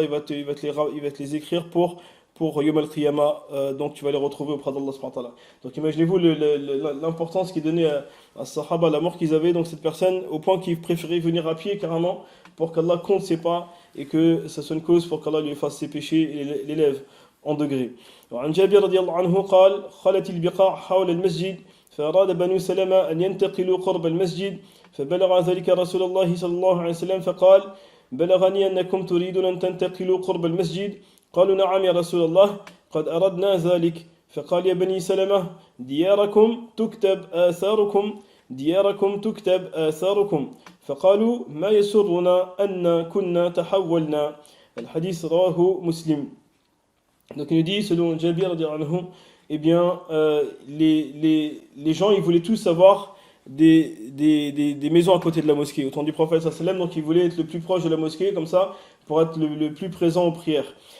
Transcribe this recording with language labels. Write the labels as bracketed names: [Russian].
[French] Allah il va te les écrire pour Yom al-Qiyamah, donc tu vas les retrouver auprès d'Allah subhanahu wa ta'ala. Donc imaginez-vous l'importance qu'ils donnaient à Sahaba, la mort qu'ils avaient, donc cette personne, au point qu'ils préféraient venir à pied carrément, pour qu'Allah compte ses pas, et que ça soit une cause pour qu'Allah lui efface ses péchés et l'élève en degrés. [Arabic] وعن جابر رضي الله عنه قال خلت البقاع حول المسجد فأراد بنو سلمة أن ينتقلوا قرب المسجد فبلغ ذلك رسول الله صلى الله عليه وسلم فقال بلغني أنكم تريدون أن تنتقلوا قرب المسجد قالوا نعم يا رسول الله قد أردنا ذلك فقال يا بني سلمة دياركم تكتب آثاركم فقالوا ما يسرنا أن كنا تحولنا. الحديث رواه مسلم. [French] Donc il nous dit, selon Jabir, eh bien, les gens, ils voulaient tous avoir des maisons à côté de la mosquée, au temps du prophète sallallahu alayhi wa sallam, donc ils voulaient être le plus proche de la mosquée, comme ça, pour être le plus présent aux prières.